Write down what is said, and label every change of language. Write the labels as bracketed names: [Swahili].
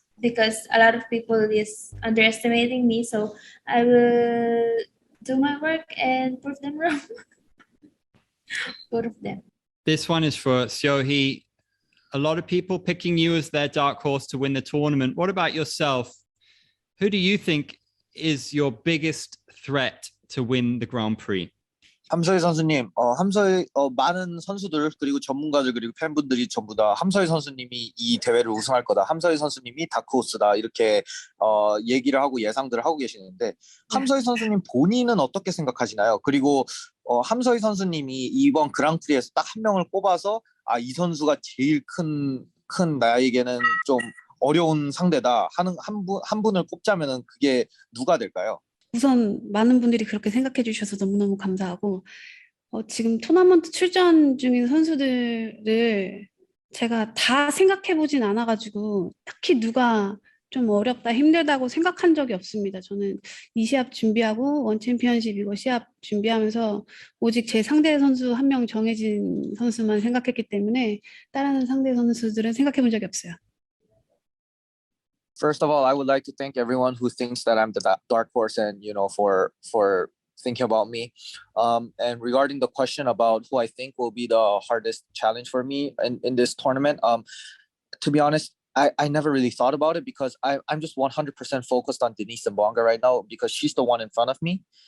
[English] Because a lot of people is underestimating me, so I will do my work and prove them wrong. Both of them. This one is for Seo Hee. A lot of people picking you as their dark horse to win the tournament. What about yourself? Who do you think is your biggest threat to win the Grand Prix? [Korean] 함서희 선수님, 함서희 많은 선수들 그리고 전문가들 그리고 팬분들이 전부 다 함서희 선수님이 이 대회를 우승할 거다. 함서희 선수님이 다크호스다. 이렇게 얘기를 하고 예상들을 하고 계시는데 함서희 선수님 본인은 어떻게 생각하시나요? 그리고 함서희 선수님이 이번 그랑프리에서 딱 한 명을 꼽아서 이 선수가 제일 큰 나에게는 좀 어려운 상대다 하는 한 분을 꼽자면은 그게 누가 될까요? 우선 많은 분들이 그렇게 생각해 주셔서 너무너무 감사하고 지금 토너먼트 출전 중인 선수들을 제가 다 생각해 보진 않아가지고 딱히 누가 좀 어렵다 힘들다고 생각한 적이 없습니다. 저는 이 시합 준비하고 원 챔피언십 이거 시합 준비하면서 오직 제 상대 선수 한 명 정해진 선수만 생각했기 때문에 다른 상대 선수들은 생각해 본 적이 없어요. [English] First of all, I would like to thank everyone who thinks that I'm the dark horse and, you know, for thinking about me. And regarding the question about who I think will be the hardest challenge for me in this tournament, to be honest, I never really thought about it because I'm just 100% focused on Denice Zamboanga right now because she's the one in front of me.